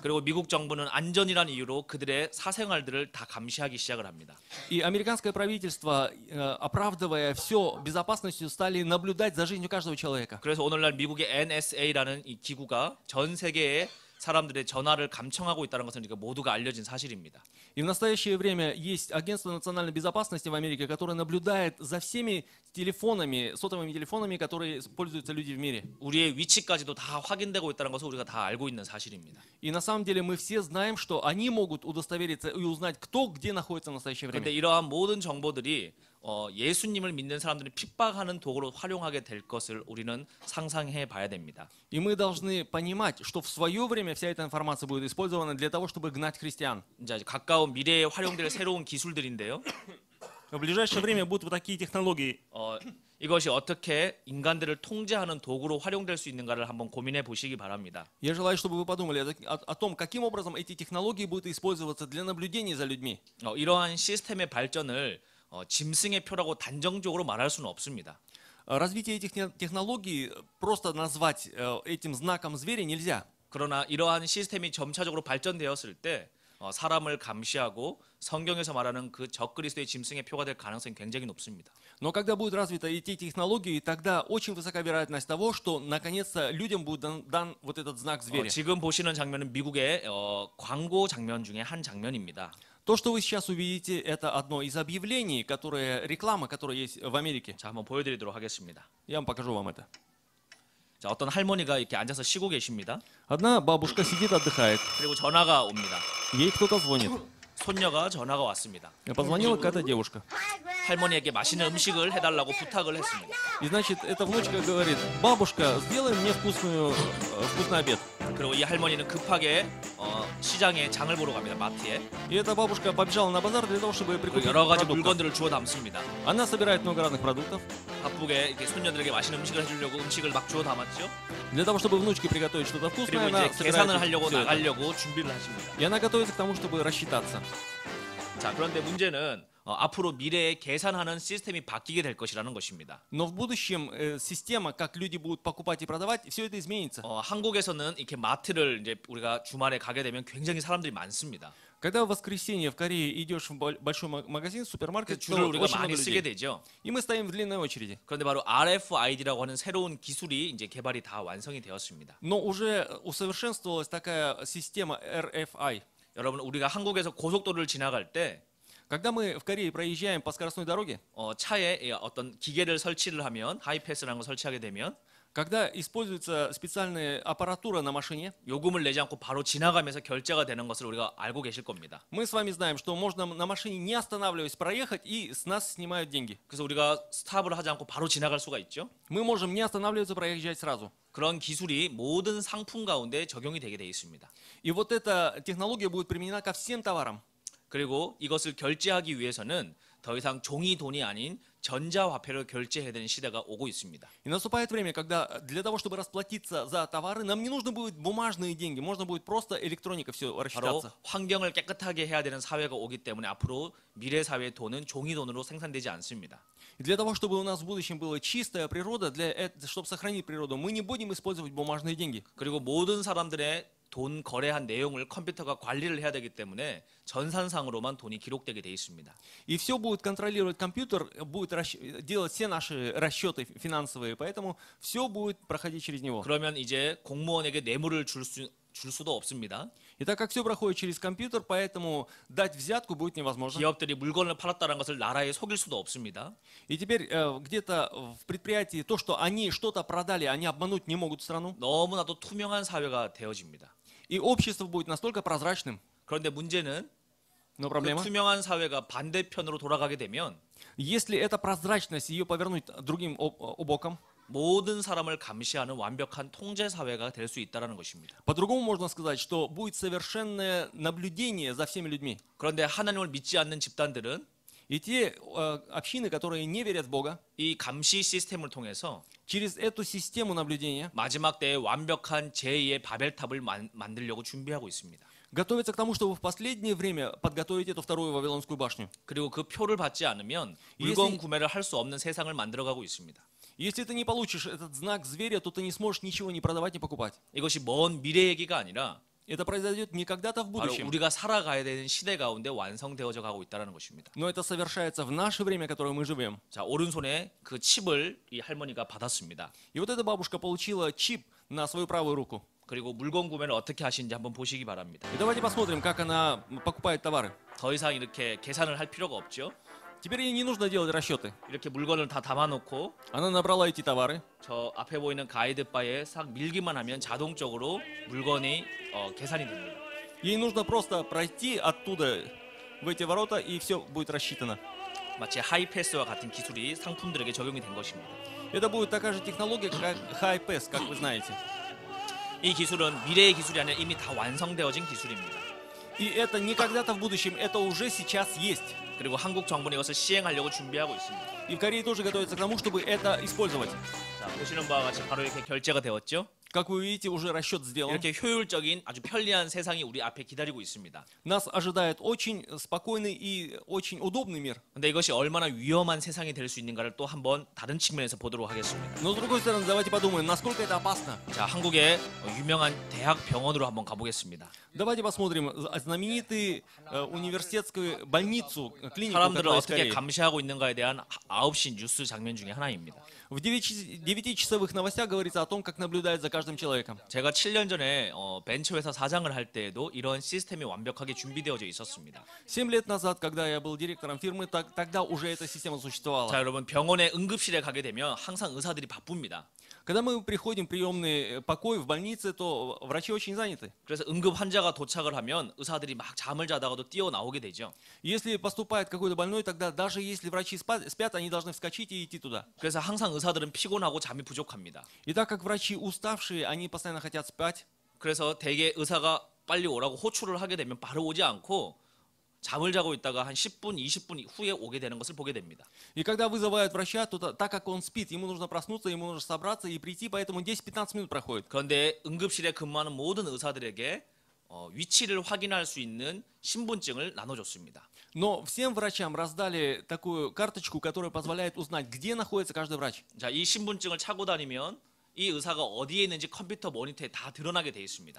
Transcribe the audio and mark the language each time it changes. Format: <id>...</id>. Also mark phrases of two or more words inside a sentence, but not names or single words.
<ko>그리고 미국 정부는 안전이라는 이유로 그들의 사생활들을 다 감시하기 시작을 합니다.</ko> <ru>И американское правительство, оправдывая все безопасностью, стали наблюдать за жизнью каждого человека.</ru> <ko>그래서 오늘날 미국의 NSA라는 이 기구가 전 세계의 사람들의 전화를 감청하고 있다는 것은 우리가 모두가 알려진 사실입니다.</ko> <ru>И в настоящее время есть агентство национальной безопасности в Америке, которое наблюдает за всеми телефонами, сотовыми телефонами, которые пользуются люди в мире.</ru> <ko>우리의 위치까지도 다 확인되고 있다는 것을 우리가 다 알고 있는 사실입니다.</ko> <ru>И на самом деле мы все знаем, что они могут удостовериться и узнать, кто где находится в настоящее</ru> <ko>그런데</ko> <ru>время.</ru> <ko>이러한 모든 정보들이 예수님을 믿는 사람들이 핍박하는 도구로 활용하게 될 것을 우리는 상상해 봐야 됩니다.</ko> <ru>И мы должны понимать, что в свое время вся эта информация будет использована для того, чтобы гнать христиан.</ru> <ko>이제 가까운 미래에 활용될 새로운 기술들인데요.</ko> <ru>В ближайшее время будут вот такие технологии.</ru> <ko>이것이 어떻게 인간들을 통제하는 도구로 활용될 수 있는가를 한번 고민해 보시기 바랍니다.</ko> <ru>Я желаю, чтобы вы подумали о том, каким образом эти технологии будут использоваться для наблюдения за людьми.</ru> <ko>이러한 시스템의 발전을 짐승의 표라고 단정적으로 말할 수는 없습니다.</ko> <ru>Развитие этих технологий просто назвать этим знаком зверя нельзя.</ru> <ko>그러나 이러한 시스템이 점차적으로 발전되었을 때 사람을 감시하고 성경에서 말하는 그 적그리스도의 짐승의 표가 될 가능성이 굉장히 높습니다.</ko> <ru>Но когда будут развиты эти технологии, тогда очень высока вероятность того, что наконец-то людям будет дан вот этот знак зверя.</ru> <ko>지금 보시는 장면은 미국의 광고 장면 중에 한 장면입니다.</ko> <ru>То, что вы сейчас увидите, это одно из объявлений, реклама, которая есть в Америке.</ru> <ko>자, 한번 보여드리도록 하겠습니다.</ko> <ru>Я вам покажу вам это.</ru> <ko>자, 어떤 할머니가 이렇게 앉아서 쉬고 계십니다.</ko> <ru>Одна бабушка сидит, отдыхает.</ru> <ko>그리고 전화가 옵니다.</ko> <ru>Ей кто-то звонит.</ru> <ko>손녀가 전화가 왔습니다.</ko> <ru>Позвонила какая-то девушка.</ru> <ko>할머니에게 맛있는 음식을 해달라고 부탁을 했습니다.</ko> <ru>И значит, эта внучка говорит: бабушка, сделай мне вкусный обед.</ru> <ko>그리고 이 할머니는 급하게 시장에 장을 보러 갑니다. 마트에.</ko> <ru>И эта бабушка побежала на базар для того, чтобы прикупить</ru> <ko>여러 가지</ko> <ru>продуктов.</ru> <ko>물건들을 주워 담습니다.</ko> <ru>Она собирает много разных продуктов</ru> <ko>바쁘게 이렇게 손녀들에게 맛있는 음식을 해주려고 음식을 막 주워 담았죠.</ko> <ru>для того, чтобы внучке приготовить что-то</ru> <ko>그리고</ko> <ru>вкусное. Она</ru> <ko>이제 계산을</ko> <ru>собирает</ru> <ko>하려고</ko> <ru>всё это.</ru> <ko>나가려고 준비를 하십니다.</ko> <ru>И она готовится к тому, чтобы рассчитаться.</ru> <ko>자, 그런데 문제는 앞으로 미래에 계산하는 시스템이 바뀌게 될 것이라는 것입니다.</ko> <ru>Но в будущем система, как люди будут покупать и продавать, все это изменится.</ru> <ko>한국에서는 이렇게 마트를 이제 우리가 주말에 가게 되면 굉장히 사람들이 많습니다.</ko> <ru>Когда в воскресенье в Корее идешь в большой магазин,</ru> <ko>그</ko> <ru>супермаркет,</ru> <ko>줄을</ko> <ru>то</ru> <ko>우리가</ko> <ru>очень</ru> <ko>많이</ko> <ru>много</ru> <ko>쓰게</ko> <ru>людей.</ru> <ko>되죠.</ko> <ru>И мы стоим в длинной очереди.</ru> <ko>그런데 바로 RFID라고 하는 새로운 기술이 이제 개발이 다 완성이 되었습니다.</ko> <ru>Но уже усовершенствовалась такая система RFI.</ru> <ko>여러분, 우리가 한국에서 고속도로를 지나갈 때</ko> <ru>Когда мы в Корее проезжаем по скоростной дороге,</ru> <ko>차에 어떤 기계를 설치를 하면 하이패스라는 걸 설치하게 되면</ko> <ru>Когда используется специальная аппаратура на машине,</ru> <ko>요금을 내지 않고 바로 지나가면서 결제가 되는 것을 우리가 알고 계실 겁니다.</ko> <ru>мы с вами знаем, что можно на машине не останавливаясь проехать и с нас снимают деньги.</ru> <ko>그래서 우리가 스탑을 하지 않고 바로 지나갈 수가 있죠.</ko> <ru>Мы можем не останавливаться, проезжать сразу.</ru> <ko>그런 기술이 모든 상품 가운데 적용이 되게 돼 있습니다.</ko> <ru>И вот эта технология будет применена ко всем товарам.</ru> <ko>그리고 이것을 결제하기 위해서는 더 이상 종이 돈이 아닌 전자화폐로 결제해야 되는 시대가 오고 있습니다.</ko> <ru>И наступает время, когда для того, чтобы расплатиться за товары, нам не нужно будет бумажные деньги, можно будет просто электроника все</ru> <ko>바로</ko> <ru>рассчитаться.</ru> <ko>환경을 깨끗하게 해야 되는 사회가 오기 때문에 앞으로 미래 사회의 돈은 종이 돈으로 생산되지 않습니다.</ko> <ru>И для того, чтобы у нас в будущем была чистая природа, чтобы сохранить природу, мы не будем использовать бумажные деньги.</ru> <ko>그리고 모든 사람들의 돈 거래한 내용을 컴퓨터가 관리를 해야 되기 때문에 전산상으로만 돈이 기록되게 돼 있습니다.</ko> <ru>И все будет контролировать компьютер, будет делать все наши расчеты финансовые, поэтому все будет проходить через него.</ru> <ko>그러면 이제 공무원에게 뇌물을 줄 수도 없습니다.</ko> <ru>И так как все проходит через компьютер, поэтому дать взятку будет невозможно.</ru> <ko>기업들이 물건을 팔았다는 것을 나라에 속일 수도 없습니다.</ko> <ru>И теперь где-то в предприятии то, что они что-то продали, они обмануть не могут страну.</ru> <ko>너무나도 투명한 사회가 되어집니다.</ko> <ru>И общество будет настолько прозрачным.</ru> <ko>그런데 문제는</ko> <ru>Но</ru> <ko>그</ko> <ru>проблема,</ru> <ko>투명한 사회가 반대편으로 돌아가게 되면</ko> <ru>если эта прозрачность, ее повернуть другим боком,</ru> <ko>모든 사람을 감시하는 완벽한 통제 사회가 될 수 있다는 것입니다.</ko> <ru>по-другому можно сказать, что будет совершенное наблюдение за всеми людьми.</ru> <ko>그런데 하나님을 믿지 않는 집단들은</ko> <ru>И те общины, которые не верят в Бога,</ru> <ko>이 감시 시스템을 통해서</ko> <ru>через эту систему наблюдения</ru> <ko>마지막 때에 완벽한 제2의 바벨탑을 만들려고 준비하고 있습니다.</ko> <ru>готовятся к тому, чтобы в последнее время подготовить эту вторую Вавилонскую башню.</ru> <ko>그리고 그 표를 받지 않으면</ko> <ru>если-</ru> <ko>물건 구매를 할 수 없는 세상을 만들어가고 있습니다.</ko> <ru>Если ты не получишь этот знак зверя, то ты не сможешь ничего ни продавать, ни покупать.</ru> <ko>이것이 먼 미래 얘기가 아니라</ko> <ru>Это произойдет не когда-то в</ru> <ko>바로</ko> <ru>будущем,</ru> <ko>우리가 살아가야 되는 시대 가운데 완성되어져 가고 있다는 것입니다.</ko> <ru>но это совершается в наше время, в которое мы живем.</ru> <ko>자, 오른손에 그 칩을 이 할머니가 받았습니다.</ko> <ru>И вот эта бабушка получила чип на свою правую руку.</ru> <ko>그리고 물건 구매를 어떻게 하시는지 한번 보시기 바랍니다.</ko> <ru>И давайте посмотрим, как она покупает товары.</ru> <ko>더 이상 이렇게 계산을 할 필요가 없죠.</ko> <ru>Теперь ей не нужно делать расчеты.</ru> <ko>이렇게 물건을 다 담아놓고</ko> <ru>Она набрала эти товары.</ru> <ko>저 앞에 보이는 가이드바에 싹 밀기만 하면 자동적으로 물건이 계산이 됩니다.</ko> <ru>Ей нужно просто пройти оттуда в эти ворота, и все будет рассчитано.</ru> <ko>마치 하이패스와 같은 기술이 상품들에게 적용이 된 것입니다.</ko> <ru>Это будет такая же технология, как High-Pass, как вы знаете.</ru> <ko>이 기술은 미래의 기술이 아니라 이미 다 완성되어진 기술입니다.</ko> <ru>И это не когда-то в будущем, это уже сейчас есть.</ru> <ko>그리고 한국 정부는 이것을 시행하려고 준비하고 있습니다.</ko> <ru>И в Корее тоже готовится к тому, чтобы это использовать.</ru> <ko>자, 보시는 바와 같이 바로 이렇게 결제가 되었죠.</ko> <ru>Как вы видите, уже расчет сделан.</ru> <ko>이렇게 효율적인 아주 편리한 세상이 우리 앞에 기다리고 있습니다.</ko> <ru>Нас ожидает очень спокойный и очень удобный мир.</ru> <ko>근데 이것이 얼마나 위험한 세상이 될 수 있는가를 또 한번 다른 측면에서 보도록 하겠습니다.</ko> <ru>Но с другой стороны, давайте подумаем, насколько это опасно.</ru> <ko>자, 한국의 유명한 대학 병원으로 한번 가보겠습니다.</ko> <ru>Давайте посмотрим знаменитую университетскую больницу, клинику,</ru> <ko>사람들을</ko> <ru>которая из</ru> <ko>어떻게</ko> <ru>Кореи.</ru> <ko>감시하고 있는가에 대한 9시 뉴스 장면 중에 하나입니다.</ko> <ru>В 9-часовых новостях говорится о том, как наблюдают за каждым человеком.</ru> <ko>제가 7년 전에 벤처회사 사장을 할 때에도 이런 시스템이 완벽하게 준비되어져 있었습니다.</ko> <ru>7 лет назад, когда я был директором фирмы, тогда уже эта система</ru> <ko>자,</ko> <ru>существовала.</ru> <ko>여러분 병원의 응급실에 가게 되면 항상 의사들이 바쁩니다.</ko> <ru>Когда мы приходим в приемный покой в больнице, то врачи очень заняты.</ru> <ko>그래서 응급 환자가 도착을 하면 의사들이 막 잠을 자다가도 뛰어나오게 되죠.</ko> <ru>Если поступает какой-то больной, тогда даже если врачи спят, они должны вскочить и идти туда.</ru> <ko>그래서 항상 의사들은 피곤하고 잠이 부족합니다.</ko> <ru>И так как врачи уставшие, они постоянно хотят спать,</ru> <ko>그래서 대개 의사가 빨리 오라고 호출을 하게 되면 바로 오지 않고 잠을 자고 있다가 한 10분, 20분 후에 오게 되는 것을 보게 됩니다.</ko> <ru>и когда вызывают врача, то так как он спит, ему нужно проснуться, ему нужно собраться и прийти, поэтому 10-15 минут проходит.</ru> <ko>그런데 응급실에 근무하는 모든 의사들에게 위치를 확인할 수 있는 신분증을 나눠줬습니다.</ko> <ru>Но всем врачам раздали такую карточку, которая позволяет узнать, где находится каждый врач.</ru> <ko>자, 이 신분증을 차고 다니면 이 의사가 어디에 있는지 컴퓨터 모니터에 다 드러나게 돼 있습니다.</ko>